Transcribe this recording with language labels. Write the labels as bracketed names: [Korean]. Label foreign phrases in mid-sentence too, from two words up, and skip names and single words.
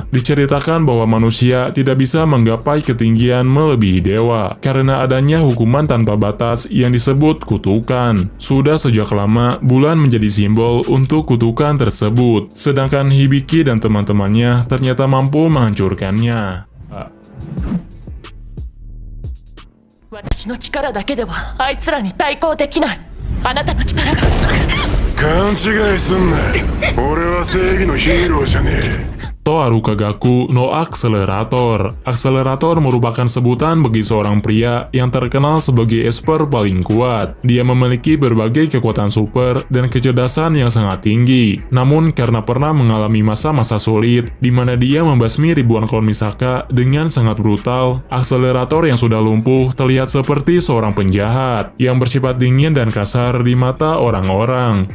[Indonesian] Diceritakan bahwa manusia tidak bisa menggapai ketinggian melebihi dewa, karena adanya hukuman tanpa batas yang disebut kutukan. Sudah sejak lama, bulan menjadi simbol untuk kutukan tersebut, sedangkan Hibiki dan teman-temannya ternyata mampu menghancurkannya. [Japanese] 私の力だけではあいつらに対抗できない。あなたの力が。勘違いすんな。俺は正義のヒーローじゃねえ。 [Indonesian] Toaru Kagaku no Accelerator. Accelerator merupakan sebutan bagi seorang pria yang terkenal sebagai esper paling kuat. Dia memiliki berbagai kekuatan super dan kecerdasan yang sangat tinggi. Namun karena pernah mengalami masa-masa sulit di mana dia membasmi ribuan klon Misaka dengan sangat brutal, Accelerator yang sudah lumpuh terlihat seperti seorang penjahat yang bersifat dingin dan kasar di mata orang-orang.